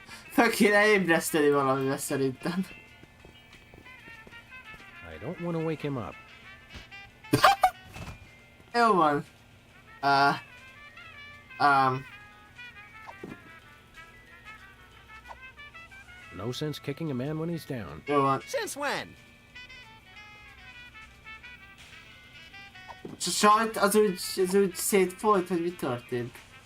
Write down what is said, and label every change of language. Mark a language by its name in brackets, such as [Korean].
[Hungarian] Fel kéne ébreszteni valamivel szerintem. [English] I don't want to wake him up. [Hungarian] Jó van. [English] No sense kicking a man when he's down. [Hungarian] Jó van. [English] Since when? [Hungarian] Sajt az úgy szétfolyt, hogy mi történt?